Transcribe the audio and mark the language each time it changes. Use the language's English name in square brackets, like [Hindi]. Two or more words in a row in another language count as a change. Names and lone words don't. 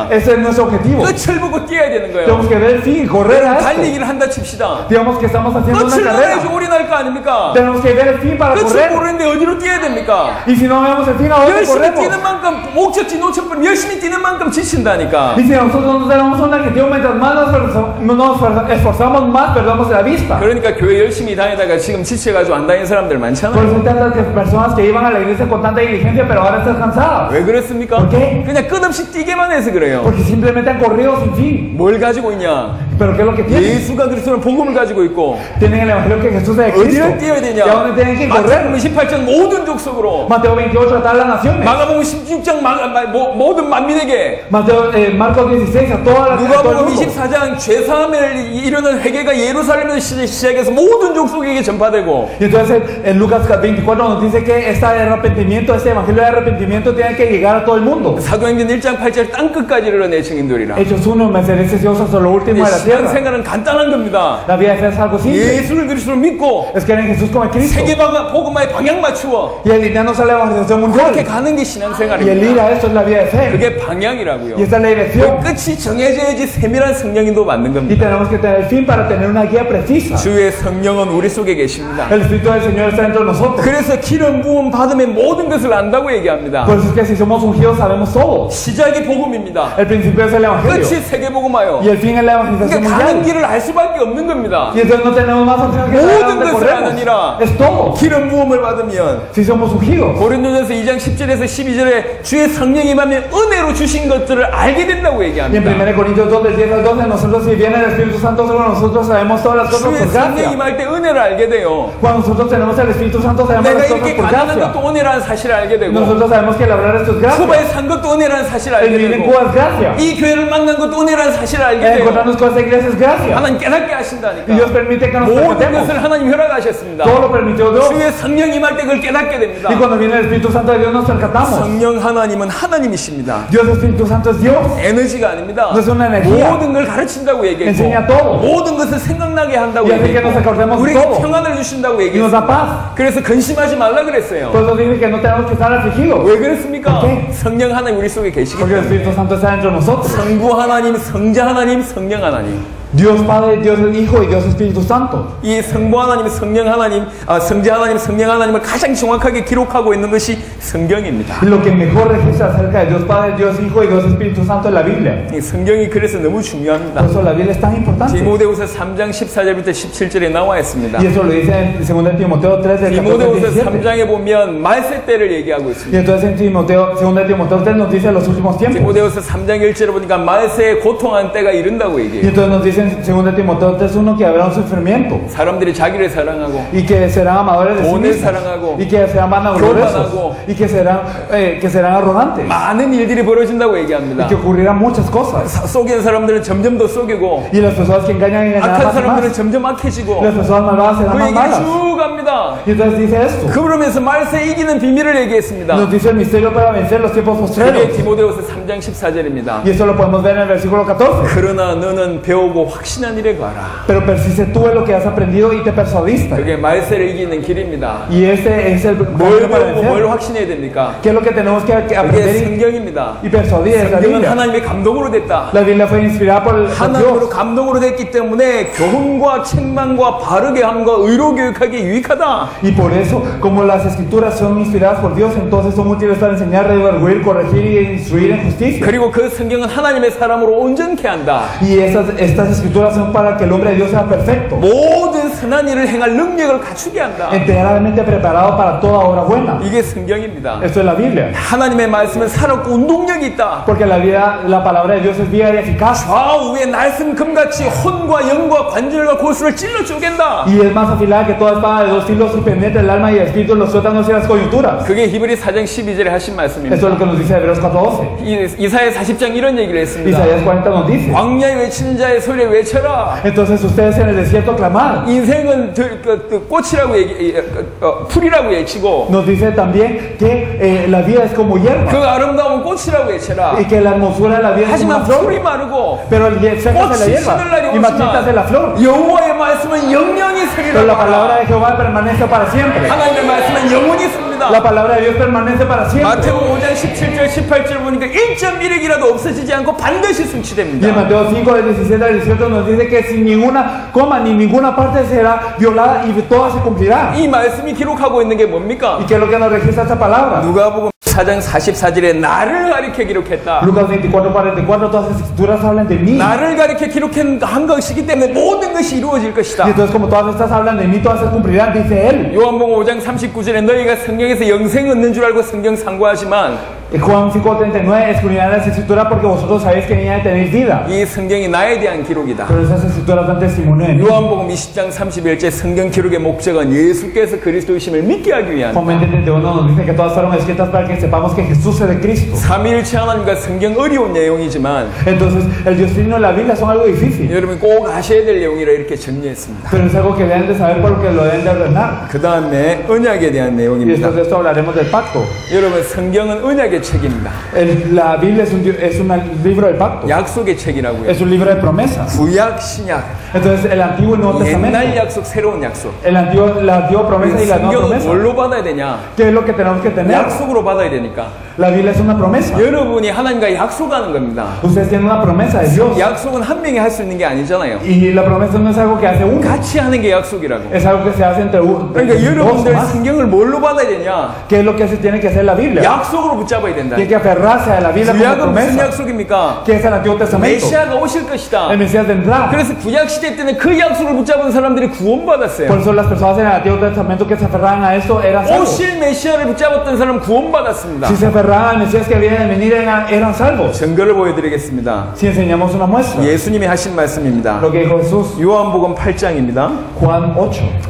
[Spanish] Ese es nuestro objetivo. [Korean] 끝을 보고 뛰어야 되는 거예요. [Spanish] Tenemos que ver el fin y correr a esto. [Korean] 달리기를 한다 칩시다. [Spanish] Digamos que estamos haciendo una [Korean] 끝을 알아야지 [Spanish] carrera. [Korean] 올인할 거 아닙니까? [Spanish] Tenemos que ver el fin para [Korean] 끝을 [Spanish] correr. [Korean] 모르는데 어디로 뛰어야 됩니까? [Spanish] Y si no vemos el fin, ¿a dónde [Korean] 열심히 [Spanish] corremos? [Korean] 뛰는 만큼 목적지 놓쳐버리면 열심히 뛰는 만큼 지친다니까. [Spanish] Y si nosotros no tenemos un objetivo, mientras más nos esforzamos, más perdemos la vista. [Korean] 그러니까 교회 열심히 다니다가 지금 지쳐가지고 안 다니는 사람들 [Spanish] Por [Korean] 많잖아요. [Spanish] eso hay tantas personas que iban a la iglesia con tanta diligencia, pero ahora están cansadas. [Korean] 왜 그렇습니까? [Spanish] ¿Por qué? [Korean] 그냥 끝없이 뛰게만 해서 그래요. [Spanish] Porque simplemente han corrido sin fin. [Korean] 뭘 가지고 있냐? [Spanish] Pero ¿qué es lo que tienen? [Korean] 예수가 그리스도는 복음을 가지고 있고 [Spanish] Tienen el evangelio que Jesús es de Cristo. [Korean] 어디를 뛰어야 [Spanish] ¿Y a [Korean] 되냐? [Spanish] dónde tienen que correr? [Korean] 마태복음 28장 모든 족속으로, [Spanish] Mateo 28 a todas las naciones. [Korean] 마가복음 16장 모든 만민에게, [Spanish] Marcos 16 a todas las [Korean] 누가복음 24장 죄사함을 이루는 회개가 예루살렘에서 시작해서 모든 족속에게 전파되고, [Spanish] Y entonces en Lucas 24 nos dice que este arrepentimiento, este evangelio de arrepentimiento tiene que llegar a todo el mundo. [Korean] 사도행전 1장 8절 땅끝까지 이르러내 증인들이라. [Spanish] Hechos 1, me seré Dios hasta lo último de la tierra. [Korean] 신앙생활은 간단한 겁니다. [Spanish] La vida de fe es algo simple. [Korean] 예수를 그리스도를 믿고 [Spanish] Es que en Jesús como Cristo. [Korean] 세계 복음화에 방향 맞추어 [Spanish] Y alinearnos a la evangelización mundial. [Korean] 그렇게 가는 게 [Spanish] Y el ir [Korean] 신앙생활입니다. [Spanish] a esto es la vida de fe. [Korean] 그게 방향이라고요. [Spanish] Y esta es la dirección. [Korean] 끝이 정해져야지 세밀한 성령인도 맞는 [Spanish] Y [Korean] 겁니다. [Spanish] tenemos que tener el fin para tener una guía precisa. [Korean] 주의 성령은 우리 속에 계십니다. [Spanish] El Espíritu del Señor está dentro de nosotros. [Korean] 그래서 기름 부음 받으면 모든 것을 안다고 얘기합니다. [Spanish] Por eso es que si somos ungidos sabemos todo. [Korean] 시작이 복음입니다. [Spanish] El principio es el evangelio. [Korean] 끝이 세계 복음화요. [Spanish] Y el fin es la evangelización [Korean] 그러니까 가는 [Spanish] mundial. [Korean] 길을 알 수밖에 없는 겁니다. [Spanish] Y entonces no tenemos más opción que saber a [Korean] 모든 [Spanish] dónde [Korean] 것을 [Spanish] corremos. [Korean] 아느니라. [Spanish] Es todo. [Korean] 기름 부음을 받으면 [Spanish] Si somos ungidos. [Korean] 고린도전서 2장 10절에서 12절에 주의 성령이 임하면 은혜로 주신 것들을 알게 된다고 [Spanish] Y en [Korean] 얘기합니다. [Spanish] 1 Corintios 2 del 10 al 12 nosotros si viene el Espíritu Santo sobre nosotros sabemos todas las cosas [Korean] 주의 [Spanish] por [Korean] 성령이 [Spanish] gracia. [Korean] 임할 때 은혜를 알게 돼요. [Spanish] Cuando nosotros tenemos el Espíritu Santo sabemos [Korean] 내가 [Spanish] las cosas [Korean] 이렇게 [Spanish] por [Korean] 가난한 [Spanish] gracia. [Korean] 것도 은혜라는 사실을 알게 되고, [Spanish] Nosotros sabemos que el hablar esto es gracia. [Korean] 쿠바에 산 것도 은혜라는 사실을 [Spanish] El [Korean] 알게 [Spanish] vivir en [Korean] 되고, [Spanish] Cuba es gracia. [Korean] 이 교회를 만난 것도 은혜라는 사실을 알게 [Spanish] El [Korean] 돼요. [Spanish] encontrarnos con esta iglesia es gracia. [Korean] 하나님 깨닫게 [Spanish] Y [Korean] 하신다니까. [Spanish] Dios permite que nos [Korean] 모든 [Spanish] percatemos. [Korean] 것을 하나님 허락하셨습니다. [Spanish] Todo lo permitió Dios. [Korean] 주의 성령 임할 때 그걸 깨닫게 됩니다. [Spanish] Y cuando viene el Espíritu Santo de Dios nos percatamos. [Korean] 성령 하나님은 하나님이십니다. [Spanish] Dios Espíritu Santo es Dios. [Korean] 에너지가 아닙니다. [Spanish] No es una energía. [Korean] 모든 걸 가르친다고 얘기했고, [Spanish] Enseña todo. [Korean] 모든 것을 생각나게 한다고 [Spanish] Y hace que nos acordemos [Korean] 얘기했고, [Spanish] de [Korean] 우리에게 [Spanish] todo. [Korean] 평안을 주신다고 [Spanish] Y nos da [Korean] 얘기했습니다. [Spanish] paz. [Korean] 그래서 근심하지 말라 그랬어요. [Spanish] Por eso dice que no tenemos que estar afligidos. [Korean] 왜 그랬습니까? [Spanish] ¿Por qué? [Korean] 성령 하나님 우리 속에 계시기 [Spanish] Porque el [Korean] 때문에. [Spanish] Espíritu Santo está dentro de nosotros. [Korean] 성부 하나님, 성자 하나님, 성령 하나님. [Spanish] Dios Padre, Dios el Hijo y Dios Espíritu Santo. [Korean] 이 성부 하나님, 성령 하나님, 성자 하나님, 성령 하나님을 가장 정확하게 기록하고 있는 것이 성경입니다. [Spanish] Y lo que mejor registra acerca de Dios Padre, Dios Hijo y Dios Espíritu Santo es la Biblia. [Korean] 이 성경이 그래서 너무 중요합니다. [Spanish] Por eso la Biblia es tan importante. [Korean] 디모데후서 3장 14절부터 17절에 나와 있습니다. [Spanish] Y eso lo dice en 2 Timoteo 3 del 14 al [Korean] 디모데후서 [Spanish] 17. [Korean] 3장에 보면 말세 때를 얘기하고 [Spanish] Y [Korean] 있습니다. [Spanish] entonces en 2 Timoteo 3 nos dice los últimos tiempos. [Korean] 디모데후서 3장 1절에 보니까 말세에 고통한 때가 이른다고 [Spanish] Y [Korean] 얘기해요. [Spanish] entonces nos dice en 2 Timoteo 3:1 que habrá un sufrimiento. [Korean] 사람들이 자기를 사랑하고, [Spanish] Y que serán amadores de sí [Korean] 돈을 [Spanish] mismos. [Korean] 사랑하고, [Spanish] Y que serán vanagloriosos. [Korean] 교만하고, [Spanish] Y que serán arrogantes. [Korean] 많은 일들이 벌어진다고 얘기합니다. [Spanish] Y que ocurrirán muchas cosas. [Korean] 속이는 사람들은 점점 더 속이고, [Spanish] Y las personas que engañan [Korean] 악한 [Spanish] más y [Korean] 사람들은 [Spanish] más. [Korean] 점점 악해지고, [Spanish] Las personas malvadas serán [Korean] 그 [Spanish] más [Korean] 얘기를 [Spanish] malas. [Korean] 쭉 갑니다. [Spanish] Y entonces dice esto. [Korean] 그러면서 말세 이기는 비밀을 얘기했습니다. [Spanish] Nos dice el misterio para vencer los tiempos [Korean] 그게 [Spanish] postreros. [Korean] 디모데후서 3장 14절입니다. [Spanish] Y esto lo podemos ver en el versículo 14. [Korean] 그러나 너는 배우고 확신한 일에 가라. [Spanish] Pero persiste tú en lo que has aprendido y te persuadiste. [Korean] 그게 말세를 이기는 길입니다. [Spanish] Y ese es el [Korean] 뭘 [Spanish] camino para [Korean] 배우고 뭘 [Spanish] vencer. [Korean] 확신해야 됩니까? [Spanish] ¿Qué es lo que tenemos que [Korean] 그게 [Spanish] aprender [Korean] 성경입니다. [Spanish] y persuadir? Es la [Korean] 성경은 [Spanish] Biblia. [Korean] 하나님의 감동으로 됐다. [Spanish] La Biblia fue inspirada por [Korean] 하나님으로 [Spanish] Dios. [Korean] 감동으로 됐기 때문에 교훈과 책망과 바르게 함과 의로 교육하기에 유익하다. [Spanish] Y por eso, como las escrituras son inspiradas por Dios, entonces son útiles para enseñar, redarguir, corregir y instruir en justicia. [Korean] 그리고 그 성경은 하나님의 사람으로 온전케 한다. [Spanish] Y estas escrituras son para que el hombre de Dios sea perfecto, [Korean] 모든 선한 일을 행할 능력을 갖추게 한다. [Spanish] enteramente preparado para toda obra buena. [Korean] 이게 성경입니다. [Spanish] Esto es la Biblia. [Korean] 하나님의 말씀은 살았고 운동력이 있다. [Spanish] Porque la palabra de Dios es viva y eficaz. [Korean] 좌우에 날쌘 금같이 혼과 영과 관절과 골수를 찔러 쪼갠다. [Spanish] Y es más afilada que toda espada de dos filos y penetra el alma y el espíritu, los tuétanos y las coyunturas. [Korean] 그게 히브리 4장 12절에 하신 말씀입니다. [Spanish] Esto es lo que nos dice Hebreos 4:12. [Korean] 이사야 40장 이런 얘기를 했습니다. [Spanish] Isaías 40 nos dice. [Korean] 광야에 외치는 자의 소리에 외쳐라. [Spanish] Entonces ustedes en el desierto clamad. [Korean] 인생은 꽃이라고 풀이라고 외치고 [Spanish] Nos dice también que la vida es como [Korean] 그 [Spanish] hierba [Korean] 아름다운 꽃이라고 외쳐라. [Spanish] y que la hermosura de la vida es como [Korean] 하지만 [Spanish] una flor. [Korean] 풀이 마르고 [Spanish] Pero secas la [Korean] 꽃이 [Spanish] hierba [Korean] 시들 날이 [Spanish] y marchitas de la flor. [Korean] 오지만 여호와의 말씀은 영영이 [Spanish] Pero la [Korean] 서리라. [Spanish] palabra de Jehová permanece para siempre. [Korean] 하나님의 말씀은 영원히 씁니다. [Spanish] La palabra de Dios permanece para siempre. [Korean] 마태복음 5장 17절 18절 보니까 1.1핵이라도 없어지지 않고 반드시 [Spanish] Y en [Korean] 성취됩니다. [Spanish] Mateo 5, del 17 al 18 nos dice que sin ninguna coma ni ninguna parte será violada y toda se cumplirá. [Korean] 이 말씀이 기록하고 있는 게 뭡니까? [Spanish] ¿Y qué es lo que nos registra esta palabra? [Korean] 누가복음 4장 44절에 나를 가리켜 기록했다. [Spanish] Lucas 24, 44, todas las escrituras hablan de mí. [Korean] 나를 가리켜 기록한 것이기 때문에 모든 것이 이루어질 [Spanish] Y [Korean] 것이다. [Spanish] entonces como todas estas hablan de mí, todas se cumplirán, dice él. [Korean] 요한복음 5장 39절에 너희가 성경에서 영생 얻는 줄 알고 성경 상고하지만 [Spanish] Juan 5:39, escudriñad las escrituras porque vosotros sabéis que en ella tenéis vida. [Korean] 이 성경이 나에 대한 기록이다. [Spanish] Pero esas escrituras dan testimonio de mí. [Korean] 요한복음 20장 31절 성경 기록의 목적은 예수께서 그리스도이심을 믿게 하기 위한 [Spanish] Juan 20:31 nos dice que todas fueron escritas para que sepamos que Jesús es de Cristo. [Korean] 삼위일체 하나님과 성경 어려운 내용이지만 [Spanish] Entonces, el Dios Trino y la Biblia son algo difícil. [Korean] 여러분 꼭 아셔야 될 내용이라 이렇게 정리했습니다. [Spanish] Pero es algo que deben de saber por lo que lo deben de ordenar. [Korean] 그 다음에 언약에 대한 [Spanish] Y [Korean] 내용입니다. [Spanish] después de esto hablaremos del pacto. [Korean] 여러분 성경은 언약의 책입니다. [Spanish] La Biblia es un libro del pacto. [Korean] 약속의 책이라고요. [Spanish] Es un libro de promesas. [Korean] 구약, 신약, [Spanish] Entonces, el Antiguo y Nuevo Testamento. [Korean] 옛날 약속, 새로운 약속. [Spanish] La antigua promesa y la nueva [Korean] 성경은 [Spanish] promesa. [Korean] 뭘로 받아야 되냐? [Spanish] ¿Qué es lo que tenemos que tener? [Korean] 약속으로 받아야 되니까. [Spanish] La Biblia es una promesa. [Korean] 여러분이 하나님과 약속하는 겁니다. [Spanish] Ustedes tienen una promesa de Dios. [Korean] 약속은 한 명이 할 수 있는 게 아니잖아요. [Spanish] Y la promesa no es algo que hace uno. [Korean] 같이 하는 게 약속이라고. [Spanish] Es algo que se hace entre uno. [Korean] 그러니까 [Spanish] Dos [Korean] 여러분들 [Spanish] más. [Korean] 성경을 뭘로 받아야 되냐? [Spanish] ¿Qué es lo que se tiene que hacer la Biblia? [Korean] 약속으로 붙잡아야 된다. [Spanish] Tiene que aferrarse a la Biblia como [Korean] 구약은 무슨 [Spanish] promesa. [Korean] 약속입니까? [Spanish] ¿Qué es el Antiguo Testamento? [Korean] 메시아가 오실 것이다. [Spanish] El Mesías vendrá. [Korean] 그래서 구약 시대 때는 그 약속을 붙잡은 사람들이 구원받았어요. [Spanish] Por eso las personas en el Antiguo Testamento que se aferraban a esto eran salvos. [Korean] 오실 메시아를 붙잡았던 사람은 구원받았습니다. [Spanish] Si se aferraban al Mesías que había de venir eran salvos. [Korean] 증거를 보여드리겠습니다. [Spanish] Si enseñamos una muestra. [Korean] 예수님이 하신 말씀입니다. [Spanish] Lo que dijo Jesús. [Korean] 요한복음 8장입니다. [Spanish] Juan 8.